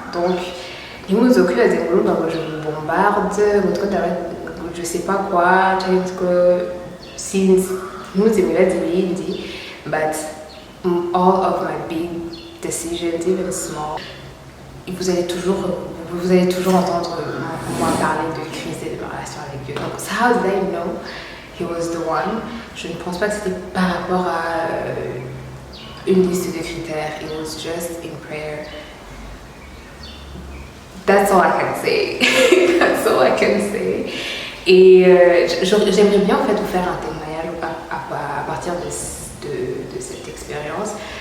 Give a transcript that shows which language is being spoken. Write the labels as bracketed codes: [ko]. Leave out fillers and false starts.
[fr] Donc, je vous bombarde, je sais pas quoi, since nous dit, [en] but all of my big decisions, even small, [fr] vous allez toujours entendre moi parler de Christ et de ma relation avec Dieu. Donc, [en] how did I know he was the one? [fr] Je ne pense pas que c'était par rapport à une liste de critères. [en] It was just in prayer. That's all I can say. That's all I can say. [fr] Et j'aimerais bien en fait vous faire un témoignage à partir de cette expérience.